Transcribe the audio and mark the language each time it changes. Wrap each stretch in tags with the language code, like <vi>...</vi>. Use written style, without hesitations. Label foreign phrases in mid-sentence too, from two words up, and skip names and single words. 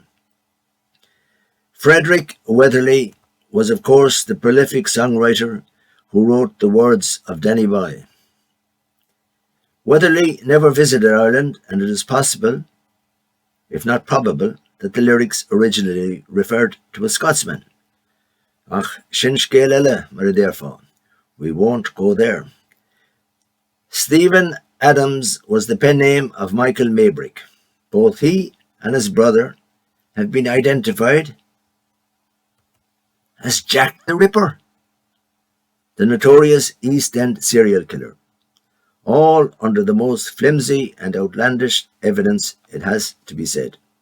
<en>Frederick Weatherly was, of course, the prolific songwriter who wrote the words of Danny Boy. Weatherly never visited Ireland, and it is possible, if not probable, that the lyrics originally referred to a Scotsman.</en> <ga>Ach, sin scéal eile mar a dheirfá.</ga> <en>We won't go there. Stephen Adams was the pen name of Michael Maybrick. Both he and his brother have been identified as Jack the Ripper, the notorious East End serial killer, all under the most flimsy and outlandish evidence, it has to be said.</en>